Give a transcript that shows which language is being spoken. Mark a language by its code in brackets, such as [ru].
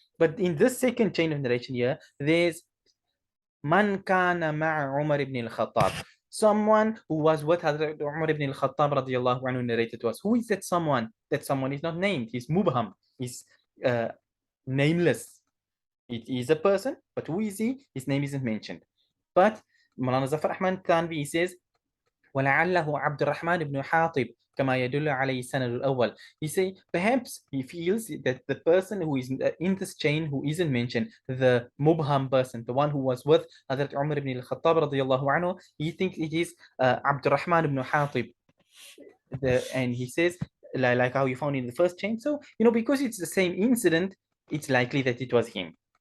[en] But in this second chain of narration here, there's [ar] Man kana ma'a Umar ibn al-Khattab. [en] Someone who was with Hazrat Umar ibn al-Khattab radiallahu anhu narrated to us. Who is that someone? That someone is not named. He's mubham. He's nameless. It is a person, but who is he? His name isn't mentioned. But Maulana Zafar Ahmad Tanvi says, [ar] ولعله عبد الرحمن بن حاطب كما يدل عليه السند الأول. [en] He say perhaps he feels that the person who is in this chain who isn't mentioned, the mubham person, the one who was with Hazrat Umar ibn al-Khattab radiyallahu anhu, he thinks it is Abd al-Rahman ibn Hatib. And he says, like how you found in the first chain. So, because it's the same incident, it's likely that it was him.